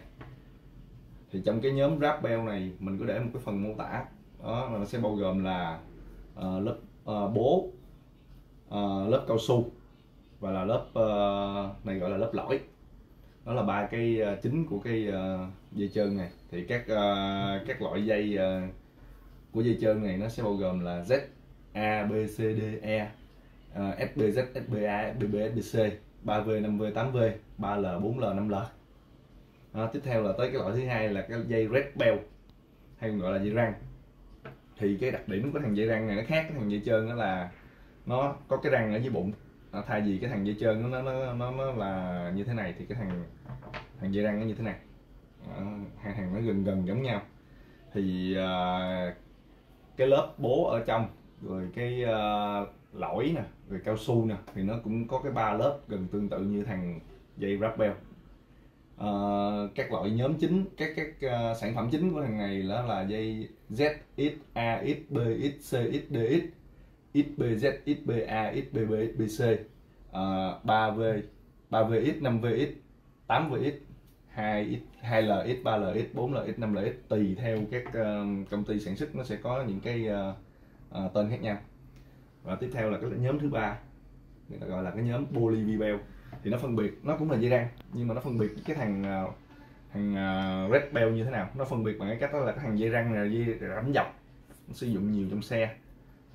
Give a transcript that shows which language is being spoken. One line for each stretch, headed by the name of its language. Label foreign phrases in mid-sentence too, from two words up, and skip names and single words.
Vietnamese: Thì trong cái nhóm
English: wrap bell
Vietnamese: này mình có để một cái phần mô tả đó, nó sẽ bao gồm là lớp bố, lớp cao su và là lớp này gọi là lớp lõi. Đó là ba cái chính của cái dây trơn này. Thì các loại dây của dây trơn này nó sẽ bao gồm là Z, A, B, C, D, E, SBZ, SBA, SBB, SBC, 3V, 5V, 8V, 3L, 4L, 5L. Tiếp theo là tới cái loại thứ hai là cái dây
English: red bell,
Vietnamese: hay còn gọi là dây răng. Thì cái đặc điểm của thằng dây răng này nó khác cái thằng dây trơn, đó là nó có cái răng ở dưới bụng. Thay vì cái thằng dây trơn nó là như thế này, thì cái thằng dây răng nó như thế này. Hai thằng nó gần giống nhau. Thì cái lớp bố ở trong, rồi cái lõi nè, rồi cao su nè, thì nó cũng có cái 3 lớp gần tương tự như thằng dây
English: wrap bell.
Vietnamese: Các loại nhóm chính, các sản phẩm chính của thằng này đó là dây Z, X, A, X, B, X, C, X, D, X, XBZ, XBA, XBB, XBC, 3V, 3VX, 5VX, 8VX, 2X, 2LX, 3LX, 4LX, 5LX, tùy theo các công ty sản xuất nó sẽ có những cái tên khác nhau. Và tiếp theo là cái nhóm thứ ba, người ta gọi là cái nhóm
English: poly V-bell.
Vietnamese: Thì nó phân biệt, nó cũng là dây răng nhưng mà nó phân biệt cái thằng
English: red bell
Vietnamese: như thế nào. Nó phân biệt bằng cái cách đó là cái thằng dây răng này là dây rãnh dọc, nó sử dụng nhiều trong xe đó.